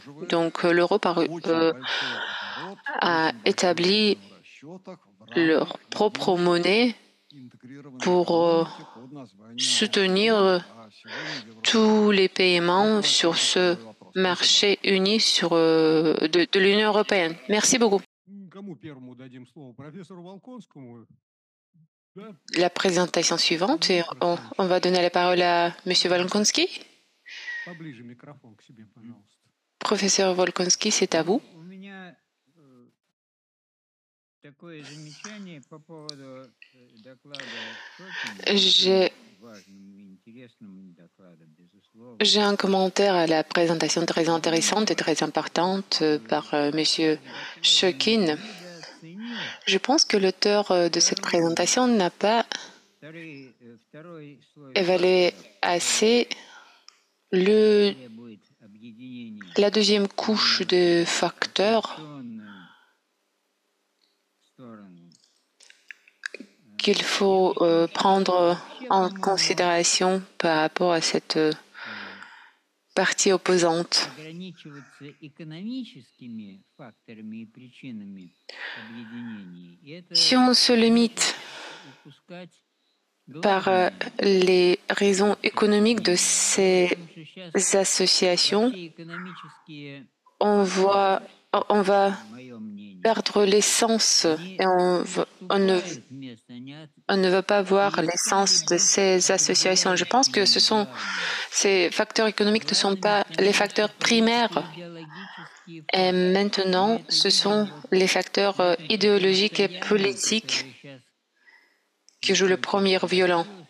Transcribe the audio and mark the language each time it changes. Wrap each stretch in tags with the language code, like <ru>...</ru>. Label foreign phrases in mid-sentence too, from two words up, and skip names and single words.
<fr>Donc, l'euro a établi leur propre monnaie pour soutenir tous les paiements sur ce marché uni de l'Union européenne. Merci beaucoup.</fr> <ru>Кому первому дадим слово? Профессору Волконскому? Да?</ru> <fr>La présentation suivante, et on va donner la parole à M. Volkonski.</fr> <ru>Поближе микрофон к себе, пожалуйста.</ru> <fr>Professeur Volkonski, c'est à vous.</fr> <ru>У меня такое замечание по поводу доклада Шокина.</ru> <fr>J'ai</fr> <ru>Важному и интересному докладу, безусловно.</ru> <fr>J'ai un commentaire à la présentation très intéressante et très importante par M. Shokin. Je pense que l'auteur de cette présentation n'a pas</fr> <ru>Второй слой</ru> <fr>évalué assez</fr> <ru>требует объединения</ru> <fr>la deuxième couche de facteurs</fr> <ru>в сторону.</ru> <fr>qu'il faut prendre en considération par rapport à cette partie opposante.</fr> <ru>Ограничиваться экономическими факторами и причинами объединений. И это</ru> <fr>Si on se limite</fr> <ru>упускать</ru> <fr>par les raisons économiques de ces associations,</fr> <ru>экономические,</ru> <fr>on va</fr> <ru>мое мнение,</ru> <fr>perdre l'essence et on ne va pas voir l'essence de ces associations. Je pense que ces facteurs économiques ne sont pas les facteurs primaires. Et maintenant, ce sont les facteurs idéologiques et politiques qui jouent le premier violon.</fr>